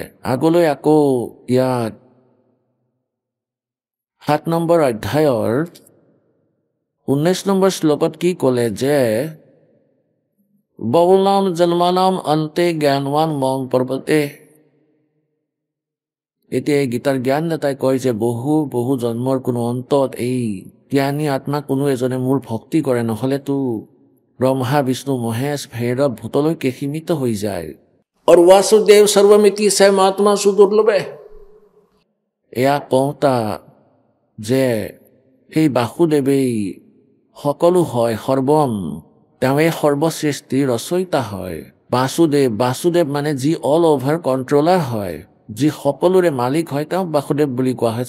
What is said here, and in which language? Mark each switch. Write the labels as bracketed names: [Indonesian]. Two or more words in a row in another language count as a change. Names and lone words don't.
[Assamese] আগলৈ আকৌ ইয়াত 7 নম্বৰ অধ্যায়ৰ 19 নম্বৰ শ্লোকত কি ক'লে যে [Sanskrit] बहुनाम जन्मानाम अन्ते ज्ञानवान मं पर्वते। [Assamese] এতিয়া এই গীতাৰ জ্ঞানদাতাই কয় যে বহু জন্মৰ কোনো অন্তত এই জ্ঞানী আত্মা কোনো এজনে মোৰ ভক্তি কৰে, নহ'লেতো ব্ৰহ্মা বিষ্ণু মহেশ ভৈৰৱ ভূতলৈকে সীমিত হৈ যায়। [Sanskrit] और वासुदेव सर्वमिति स महात्मा सुदुर्लभे। [Assamese] এয়া কওঁতা যে সেই বাসুদেৱেই সকলো হয়, সৰ্বম, তেওঁৱেই সৰ্বসৃষ্টি ৰচয়িতা হয়। বাসুদেৱ মানে যি [English] all over controller [Assamese] হয়, যি সকলোৰে মালিক হয়, তেওঁক বাসুদেৱ বুলি কোৱা হয়।